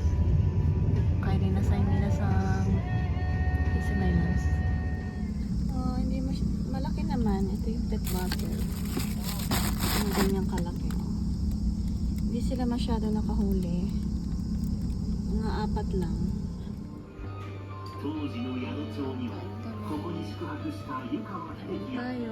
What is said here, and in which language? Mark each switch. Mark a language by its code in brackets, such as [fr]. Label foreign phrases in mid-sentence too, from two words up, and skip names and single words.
[tl] Kaya rin nasa minasang si My Loves. Oh, hindi malaki naman. Ito yung [en] pet bottle. [tl] Ang ganyang kalaki. Hindi sila masyado nakahuli. Mga 4 lang. [ja] 当時の宿町にはここに宿泊した湯川秀樹や [tl] Tayo.